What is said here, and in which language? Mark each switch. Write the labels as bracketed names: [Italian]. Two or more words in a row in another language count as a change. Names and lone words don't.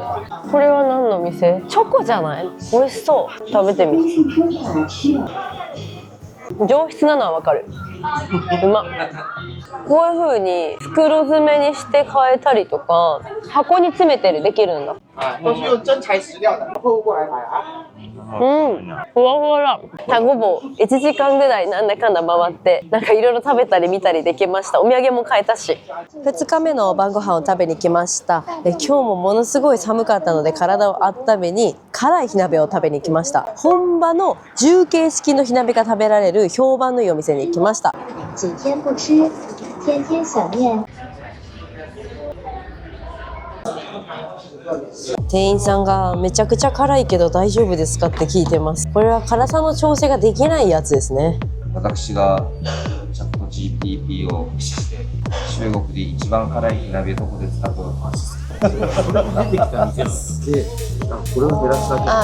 [Japanese] これは何の店？チョコじゃない？美味しそう。食べてみ。上質なのはわかる。うまっ。こういう風に袋詰めにして買えたりとか箱に詰めてできるんだ。 [Chinese] 都是用真材实料的，后过来买啊。 [Japanese] ふわふわだ。タゴボ1時間ぐらいなんだかんだ回ってなんかいろいろ食べたり見たりできました。お土産も買えたし。2日目の晩ご飯を食べに来ました。今日もものすごい寒かったので体を温めに辛い火鍋を食べに来ました。本場の重慶式の火鍋が食べられる評判のいいお店に来ました。 [Chinese] 几天不吃，天天想念。 [Japanese] 店員さんがめちゃくちゃ辛いけど大丈夫ですかって聞いてます。これは辛さの調整ができないやつですね。私がチャット GPT を駆使して中国で一番辛い火鍋どこですかと出てきた店で、これを減らすだけ。